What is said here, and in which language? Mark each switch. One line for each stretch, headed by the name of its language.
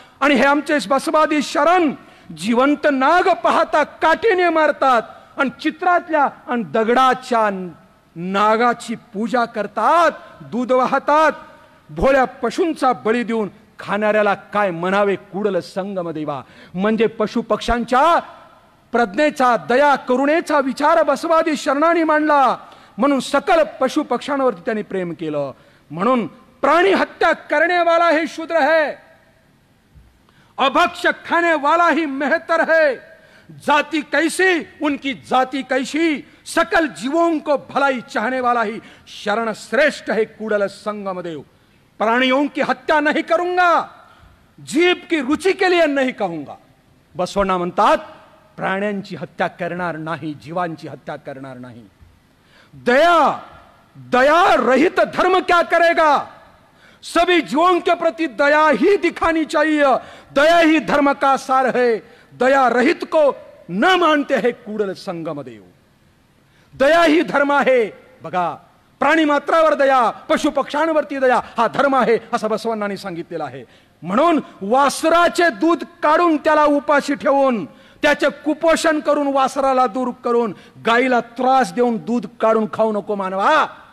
Marathi: आणि हे आमचे बसवादी शरण जिवंत नाग पाहता काठीने मारतात आणि चित्रातल्या आणि दगडाच्या नागाची पूजा करतात, दूध वाहतात. भोळ्या पशूंचा बळी देऊन खाणाऱ्याला काय म्हणावे कुडल संगम देवा. म्हणजे पशु पक्ष्यांच्या प्रज्ञेचा, दया करुणेचा विचार बसवादी शरणांनी मांडला. म्हणून सकल पशु पक्ष्यांवरती त्यांनी प्रेम केलं.
Hindi: म्हणून प्राणी हत्या करने वाला ही शूद्र है, अभक्ष्य खाने वाला ही मेहतर है. जाति कैसी उनकी जाति कैसी, सकल जीवों को भलाई चाहने वाला ही शरण श्रेष्ठ है कुडल संगम देव. प्राणियों की हत्या नहीं करूंगा, जीव की रुचि के लिए नहीं कहूंगा.
Marathi: बसवण्णा म्हणतात प्राण्यांची हत्या करणार नाही, जीवांची हत्या करणार नाही.
Hindi: दया, दया रहित धर्म क्या करेगा. सभी जीवों के प्रति दया ही दिखानी चाहिए. दया ही धर्म का सार है. दया रहित को न मानते हैं कुडल संगम देव.
Marathi: दया ही धर्म आहे. बघा, प्राणी मात्रावर दया, पशु पक्ष्यांवरती दया हा धर्म आहे असं बसवण्णांनी सांगितलेलं आहे. म्हणून वासराचे दूध काढून त्याला उपाशी ठेवून, त्याचे कुपोषण करून, वासराला दूर करून, गाईला त्रास देऊन दूध काढून खाऊ नको मानवा.